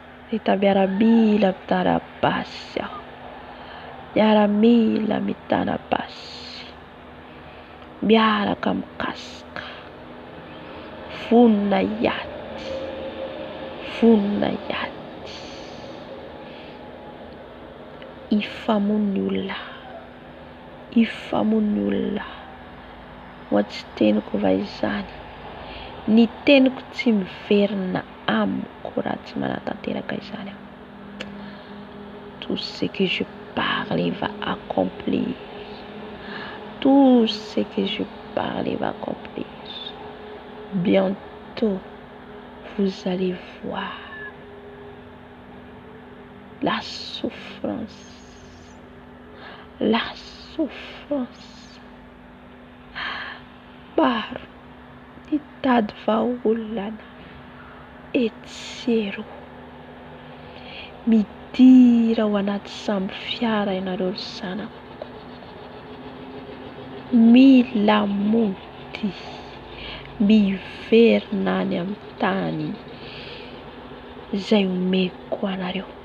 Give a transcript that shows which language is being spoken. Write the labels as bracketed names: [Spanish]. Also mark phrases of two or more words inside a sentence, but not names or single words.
[Malagasy] Rehefa miaramila mitarabasy aho, miaramila mitarabasy, miaraka mikasika, vonona iaty, vonona iaty, ifamono ny olona, ifamono ny olona. Ho tsy teniko va izany? Ny teniko tsy miverina amiko raha tsy manatanteraka izany aho. [French] Tout ce que je parle va accomplir. Tout ce que je parle va accomplir. Bientôt, vous allez voir la souffrance. La souffrance. [Malagasy] Maro nitady vahaolana etsero. Midira ao anaty samby fiara ianareo ry zanako. Milamody, miverina any amin'ny tany izay omeko anareo.